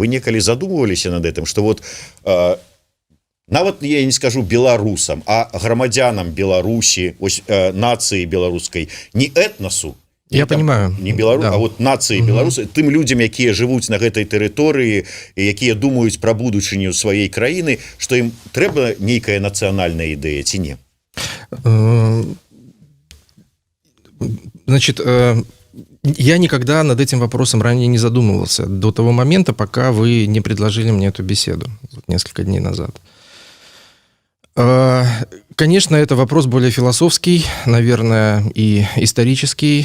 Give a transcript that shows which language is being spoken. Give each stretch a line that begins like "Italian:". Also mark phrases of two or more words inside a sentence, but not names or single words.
Belarusian: Вы некалі задумываліся над гэтым, што вот нават я не скажу беларусам, а грамадзянам Беларусі, ось нацыі беларускай, не этнасу,
Russian: я понимаю,
Belarusian: не беларус, да. А вот нацыі беларусы, тым людзям, якія жывуць на гэтай тэрыторыі, якія думаюць пра будучыню сваёй краіны, што ім трэба нейкая нацыянальная ідэя ці не?
Russian: Значит, я никогда над этим вопросом ранее не задумывался, до того момента, пока вы не предложили мне эту беседу, несколько дней назад. Конечно, это вопрос более философский, наверное, и исторический.